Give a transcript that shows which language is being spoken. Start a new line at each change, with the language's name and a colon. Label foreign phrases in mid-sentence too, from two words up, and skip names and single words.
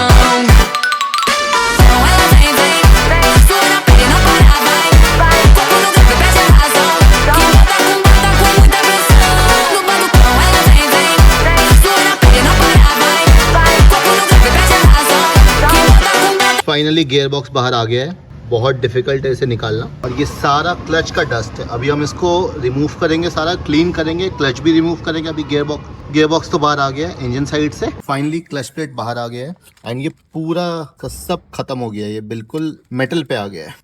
Portuguese: Então ela vem, vem, sua na pele não para, vai, vai. Corpo no grave, perde a razão. Que bota com muita pressão. No batucão ela vem, vem, sua na pele não para, vai, vai. Corpo no grave, perde a razão. Que bota com
English: finally gear box
Hindi: बाहर आ गया है। बहुत डिफिकल्ट है इसे निकालना, और ये सारा क्लच का डस्ट है। अभी हम इसको रिमूव करेंगे, सारा क्लीन करेंगे, क्लच भी रिमूव करेंगे। अभी
English: gear box
Hindi: तो बाहर आ गया है इंजन साइड से।
English: finally clutch plate
Hindi: बाहर आ गया है एंड ये पूरा का सब खत्म हो गया है, ये बिल्कुल मेटल पे आ गया है।